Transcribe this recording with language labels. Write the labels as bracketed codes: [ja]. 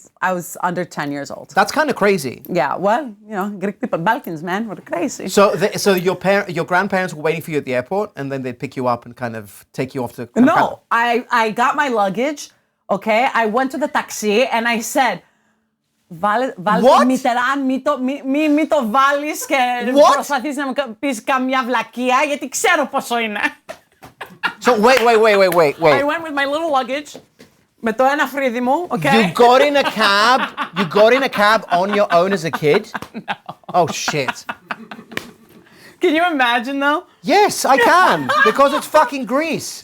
[en] I was under 10 years old. That's kind of crazy. Yeah, well, you know, Greek people, Balkans, man, what crazy. So your grandparents were waiting for you at the airport, and then they'd pick you up and kind of take you off to... No, I got my luggage, okay? I went to the taxi, and I said, [el] Βάλε [en] What? [el] Μιτεράν, μη το βάλεις και προσπαθείς να μου πεις καμιά βλακεία, γιατί ξέρω πόσο είναι. [en] So wait. I went with my little luggage, [el] με το ένα φρύδι μου, [en] okay? You got in a cab on your own as a kid? No. Oh shit. Can you imagine though? Yes, I can, because it's fucking Greece.